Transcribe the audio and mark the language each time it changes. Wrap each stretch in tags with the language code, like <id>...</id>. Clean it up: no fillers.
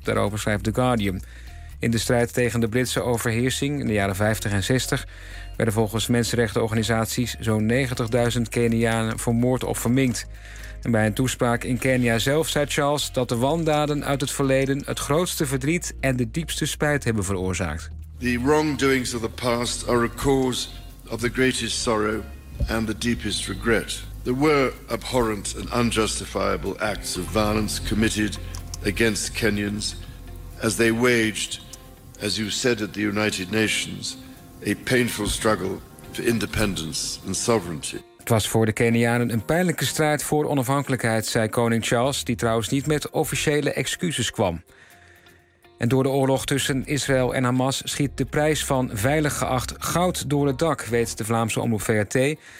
<nl>Daarover schrijft The Guardian. In de strijd tegen de Britse overheersing in de jaren 50 en 60... werden volgens mensenrechtenorganisaties zo'n 90.000 Kenianen vermoord of verminkt. En bij een toespraak in Kenia zelf zei Charles dat de wandaden uit het verleden het grootste verdriet en de diepste spijt hebben veroorzaakt.</nl> <en>The wrongdoings of the past are a cause of the greatest sorrow and the deepest regret. There were abhorrent and unjustifiable acts of violence committed against Kenyans as they waged, as you said at the United Nations, a painful struggle for independence and sovereignty.</en> <nl>Het was voor de Kenianen een pijnlijke strijd voor onafhankelijkheid, zei koning Charles, die trouwens niet met officiële excuses kwam. En door de oorlog tussen Israël en Hamas schiet de prijs van veilig geacht goud door het dak, weet de Vlaamse omroep VRT.</nl>